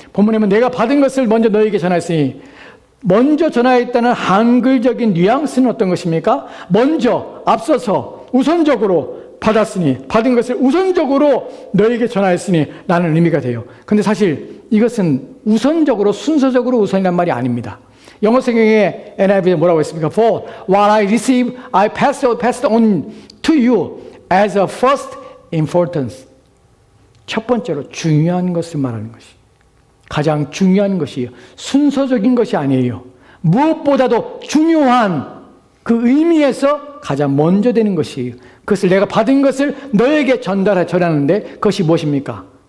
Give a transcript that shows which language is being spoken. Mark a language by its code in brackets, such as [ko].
[ko] 본문에 보면 내가 받은 것을 먼저 너에게 전하였으니 먼저 전하였다는 한글적인 뉘앙스는 어떤 것입니까? 먼저, 앞서서, 우선적으로 받았으니, 받은 것을 우선적으로 너에게 전하였으니 라는 의미가 돼요. 근데 사실 이것은 우선적으로, 순서적으로 우선이란 말이 아닙니다. 영어 성경에 NIV에 뭐라고 했습니까? [en] For what I received, I passed on to you as a first importance. [ko] 첫 번째로 중요한 것을 말하는 것이. 가장 중요한 것이에요. 순서적인 것이 아니에요. 무엇보다도 중요한 그 의미에서 가장 먼저 되는 것이에요. 그것을 내가 받은 것을 너에게 전하는데 그것이 무엇입니까?